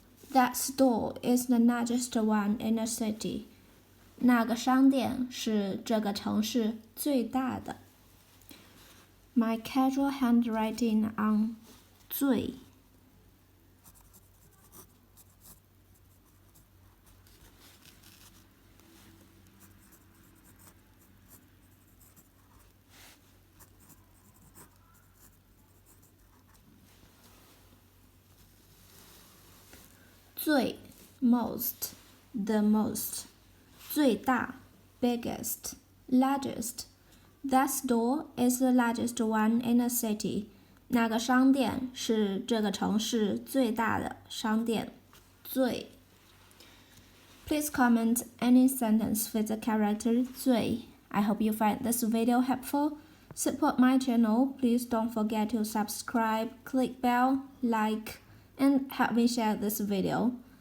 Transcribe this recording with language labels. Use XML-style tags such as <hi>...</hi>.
<en>That store is the largest one in the city.</en> <zh>那个商店是这个城市最大的。</zh> <en>My casual handwriting on 最最 most the most 最大 biggest largest. That store is the largest one in the city.</en> <zh>那个商店是这个城市最大的商店。</zh> <en>最 Please comment any sentence with the character 最. I hope you find this video helpful. Support my channel. Please don't forget to subscribe, click bell, like, and help me share this video.</en>